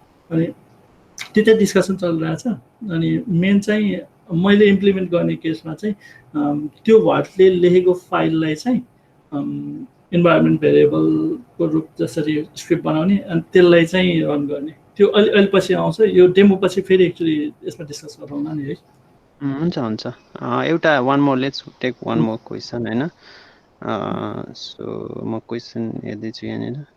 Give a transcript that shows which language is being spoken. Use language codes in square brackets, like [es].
[ne] अनि त्यो चाहिँ डिस्कसन चलिरहेछ। अनि मेन चाहिँ मैले इम्प्लिमेन्ट गर्ने केसमा चाहिँ त्यो भल्टले लेखेको फाइललाई चाहिँ इन्भाइरोमेन्ट भेरिएबलको रूप जसरी स्क्रिप्ट बनाउने अनि त्यसलाई चाहिँ रन गर्ने, त्यो अहिले पछि आउँछ। यो डेमो पछि फेरि एक्चुअली यसमा डिस्कस गरौँला नि है। हुन्छ हुन्छ, एउटा [en] One more let's take one more question होइन। [ne] सो म क्वेसन हेर्दैछु यहाँनिर।